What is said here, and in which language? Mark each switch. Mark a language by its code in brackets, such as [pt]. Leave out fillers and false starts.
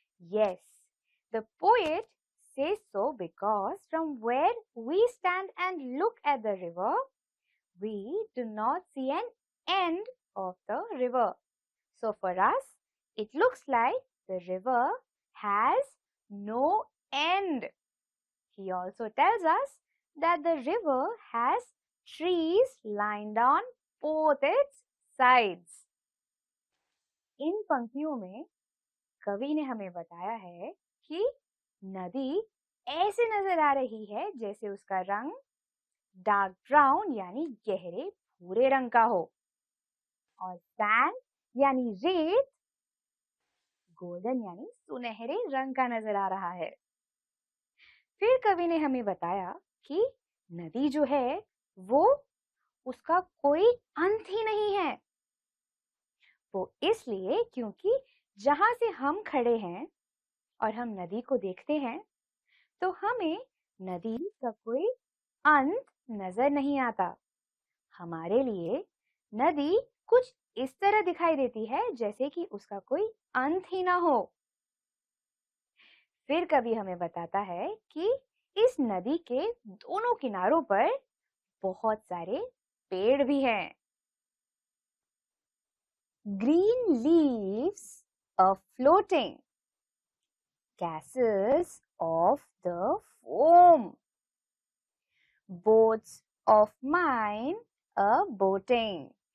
[en] Yes, the poet says so because from where we stand and look at the river, we do not see an end of the river. So for us, it looks like the river has no end. He also tells us that the river has trees lined on both its sides. [hi] इन पंक्तियों में कवि ने हमें बताया है कि नदी ऐसे नजर आ रही है जैसे उसका रंग डार्क ब्राउन यानी गहरे भूरे रंग का हो और सैंड यानी रेत गोल्डन यानी सुनहरे रंग का नजर आ रहा है। फिर कवि ने हमें बताया कि नदी जो है वो उसका कोई अंत ही नहीं है। वो इसलिए क्योंकि जहां से हम खड़े हैं और हम नदी को देखते हैं तो हमें नदी का कोई अंत नजर नहीं आता। हमारे लिए नदी कुछ इस तरह दिखाई देती है जैसे कि उसका कोई अंत ही ना हो। फिर कभी हमें बताता है कि इस नदी के दोनों किनारों पर बहुत सारे पेड़ भी हैं। [en] Green leaves are floating, castles of the foam, boats of mine are boating.